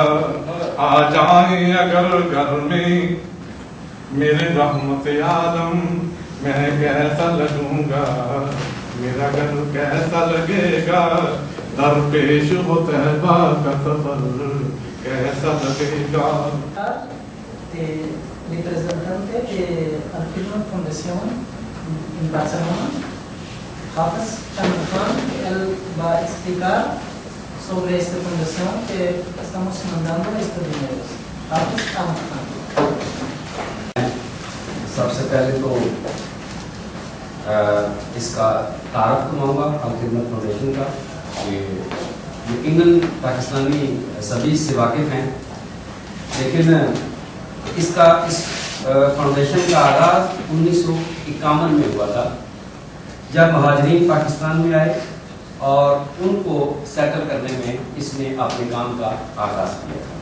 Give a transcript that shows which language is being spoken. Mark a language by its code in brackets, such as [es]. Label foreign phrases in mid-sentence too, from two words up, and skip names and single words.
[ur] آ جائیں اگر گھر میں میرے رحمت عالم، میں کیسا لگوں گا، میرا گھر کیسا لگے گا، در پیش ہو طیبہ کا سفر کیسا لگے گا. [es] representante de Al-Khidmat Fundación en Barcelona, Hafiz Khan, que él va a explicar sobre esta fundación que estamos mandando estos dineros. [ur] سب سے پہلے تو اس کا تعارف کرواؤں گا الخدمت فاؤنڈیشن کا کہ یقیناً پاکستانی سبھی اس سے واقف ہیں، لیکن اس فاؤنڈیشن کا آغاز 1951 میں ہوا تھا، جب مہاجرین پاکستان میں آئے اور ان کو سیٹل کرنے میں اس نے اپنے کام کا آغاز کیا تھا.